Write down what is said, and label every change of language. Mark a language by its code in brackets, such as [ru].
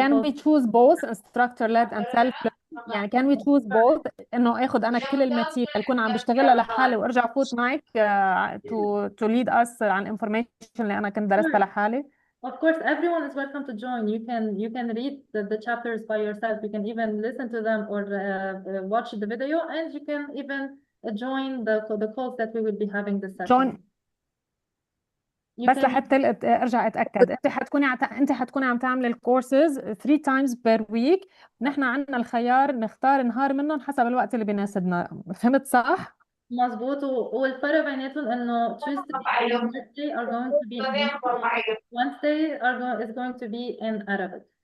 [ar] Can we choose both instructor led and self led؟ يعني can we choose both انه اخذ انا كل الماتيريال اكون عم بشتغلها لحالي وارجع فوت معك to lead us عن information اللي انا كنت درستها لحالي؟ [en] Of course, everyone is welcome to join. You can read the chapters by yourself. You can even listen to them or watch the video, and you can even join the calls that we will be having this session. [ar] بس لحتى ارجع اتاكد انت حتكوني عم تعملي الكورسز 3 times per week. نحن عندنا الخيار نختار نهار منهم حسب الوقت اللي بيناسبنا. فهمت صح؟ مظبوط. والفرق بيناتهم انه Tuesday and Wednesday are going to be in English. Wednesday is going to be in Arabic.